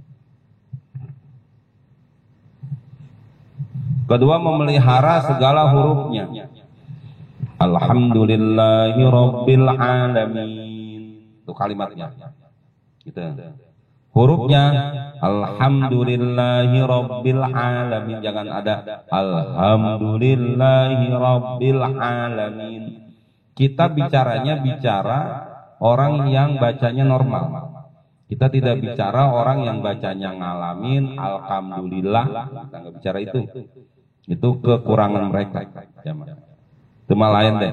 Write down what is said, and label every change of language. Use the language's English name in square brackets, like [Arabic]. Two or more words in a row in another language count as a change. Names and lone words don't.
[Indonesian] Kedua, memelihara segala hurufnya. [Arabic] الحمد لله رب العالمين. [Indonesian] Itu kalimatnya. Gitu. Hurufnya [Arabic] الحمد لله رب العالمين. [Indonesian] Jangan ada [Arabic] الحمد لله رب العالمين. [Indonesian] Kita bicara orang yang bacanya normal. Kita tidak bicara orang yang bacanya ngalamin Alhamdulillah. Kita nggak bicara itu. Itu kekurangan mereka. Itu malah lain deh.